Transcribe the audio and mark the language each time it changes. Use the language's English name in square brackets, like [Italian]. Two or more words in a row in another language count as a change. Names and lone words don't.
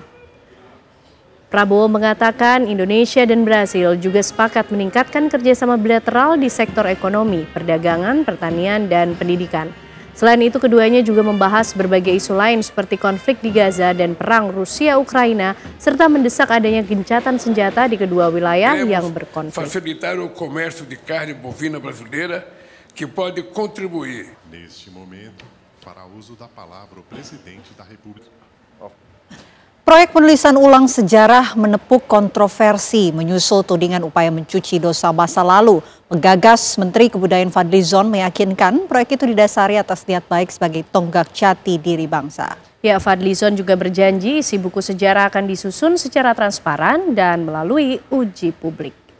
[Indonesian] Prabowo mengatakan Indonesia dan Brasil juga sepakat meningkatkan kerjasama bilateral di sektor ekonomi, perdagangan, pertanian, dan pendidikan. Selain itu, keduanya juga membahas berbagai isu lain seperti konflik di Gaza dan perang Rusia-Ukraina, serta mendesak adanya gencatan senjata di kedua wilayah yang berkonflik. [Portuguese] Facilitar o comércio de carne bovina brasileira que pode contribuir. Neste momento, fará uso da palavra o presidente da República. [Indonesian] Proyek penulisan ulang sejarah menepuk kontroversi menyusul tudingan upaya mencuci dosa masa lalu. Menggagas Menteri Kebudayaan Fadlizon meyakinkan proyek itu didasari atas niat baik sebagai tonggak jati diri bangsa. Ya, Fadlizon juga berjanji isi buku sejarah akan disusun secara transparan dan melalui uji publik.